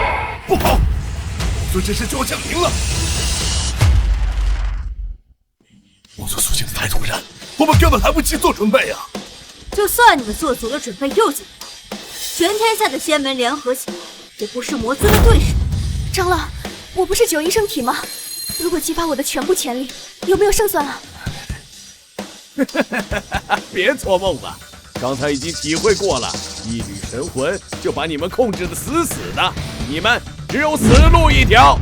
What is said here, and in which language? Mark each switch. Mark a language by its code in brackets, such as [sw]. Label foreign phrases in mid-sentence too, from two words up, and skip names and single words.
[zh] 不好，魔尊这是就要降临了。魔尊苏醒的太突然，我们根本来不及做準備啊！就算你們做足了準備又怎樣？全天下的仙門聯合起來，也不是魔尊的對手。長老，我不是9陰聖體嗎？如果激發我的全部潛力，有沒有勝算啊？別做夢了，剛才已經體會過了，一縷神魂就把你們控制得死死的，你們只有死路一條。